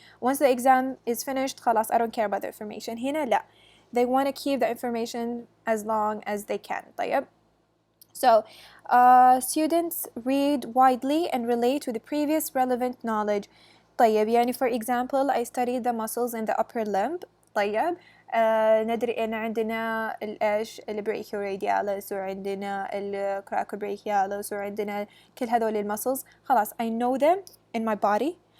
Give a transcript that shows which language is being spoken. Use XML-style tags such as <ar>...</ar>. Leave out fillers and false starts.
<en>Once the exam is finished</en> <ar>خلاص</ar> <en>I don't care about the information.</en> <ar>هنا لا,</ar> <en>they want to keep the information as long as they can.</en> <ar>طيب.</ar> <en>So students read widely and relate to the previous relevant knowledge.</en> <ar>طيب يعني</ar> <en>for example I studied the muscles in the upper limb.</en> <ar>طيب ندري إن عندنا الإيش البريكيوريديالس وعندنا الكراكوبريكيالس وعندنا كل هذول المسلز. خلاص</ar> <en>I know them in my body.</en>